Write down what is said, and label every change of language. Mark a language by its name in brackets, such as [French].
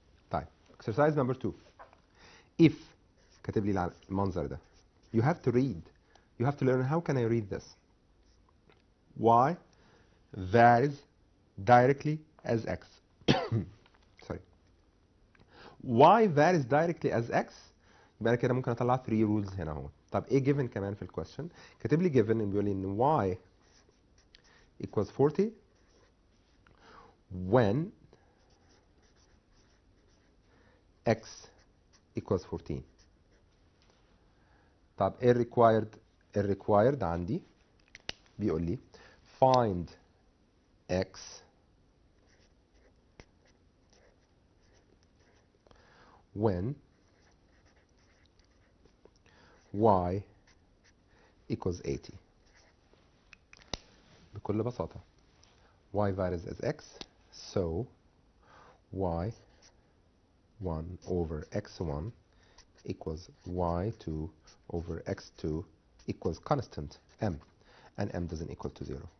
[English] طيب exercise number 2 if كاتب لي المنظر ده you have to read you have to learn how can I read this y varies directly as x sorry y varies directly as x [Arabic] يبقى انا كده ممكن اطلع 3 rules هنا اهو. طب ايه given كمان في الكويستشن؟ كاتب لي given بيقول لي ان [English] y equals 40 when x equals 14. [Arabic] طب ايه الريكوايرد عندي؟ بيقول لي [English] find x when y equals 80. بكل بساطة y varies as x so y1 over x1 equals y2 over x2 equals constant m and m doesn't equal to 0.